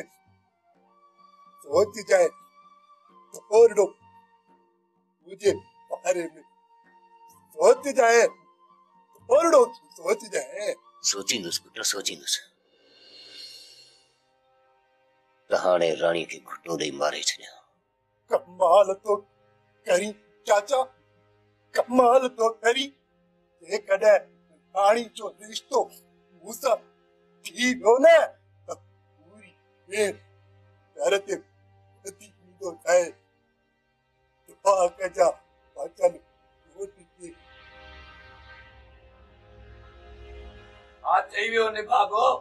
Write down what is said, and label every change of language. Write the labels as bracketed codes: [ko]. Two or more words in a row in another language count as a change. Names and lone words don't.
[sd] सोचजांइ थोरो मुंहिंजे बारे में सोचजांइ, थोरो सोचजांइ। सोचींदुसि पुट सोचींदुसि। त हाणे राणी खे घुटो ॾेई मारे छॾियां। कमाल तो करी चाचा, कमाल तो करी। जेकॾहिं राणी जो रिश्तो मूंसां थी वियो न त पूरी देर घर ते अची ईंदो ठहे। दुआ कजां वचन रोटी ते। हा चई वियो निभागो।